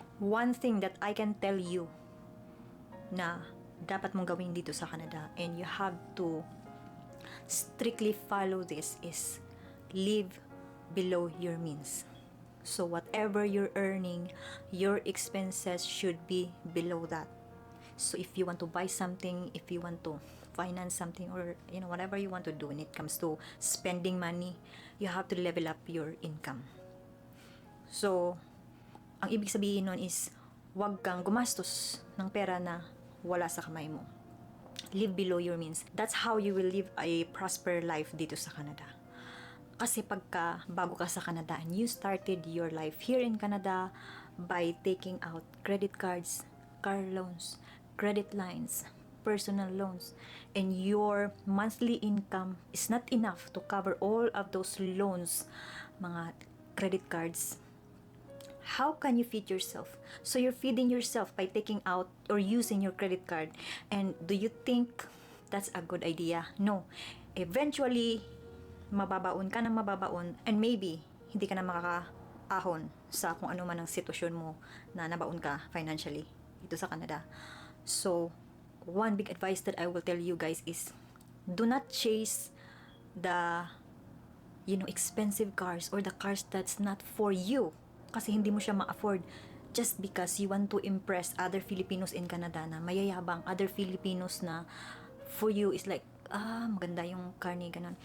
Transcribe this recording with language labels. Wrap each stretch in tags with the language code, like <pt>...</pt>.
<en>One thing that I can tell you na dapat mong gawin</en> <tl>dito sa Canada,</tl> <en>and you have to strictly follow this, is live below your means. So whatever you're earning, your expenses should be below that. So if you want to buy something, if you want to finance something, or whatever you want to do when it comes to spending money, you have to level up your income.</en> <tl>So ang ibig sabihin nun is wag kang gumastos ng pera na wala sa kamay mo.</tl> <en>Live below your means. That's how you will live a prosperous life dito sa Canada. Kasi pagka bago ka sa Canada and you started your life here in Canada by taking out credit cards, car loans, credit lines, personal loans, and your monthly income is not enough to cover all of those loans, mga credit cards, how can you feed yourself? So you're feeding yourself by taking out or using your credit card. And do you think that's a good idea? No.</en> <tl>Eventually, mababaon ka ng mababaon, and maybe hindi ka na makakaahon sa kung ano man ang sitwasyon mo na nabaon ka financially dito sa Canada.</tl> <en>So one big advice that I will tell you guys is do not chase the expensive cars or the cars that's not for you,</en> <tl>kasi hindi mo siya ma-afford</tl> <en>just because you want to impress other Filipinos in Canada na mayayabang, other Filipinos na for you is like, maganda yung car ni ganun.</en>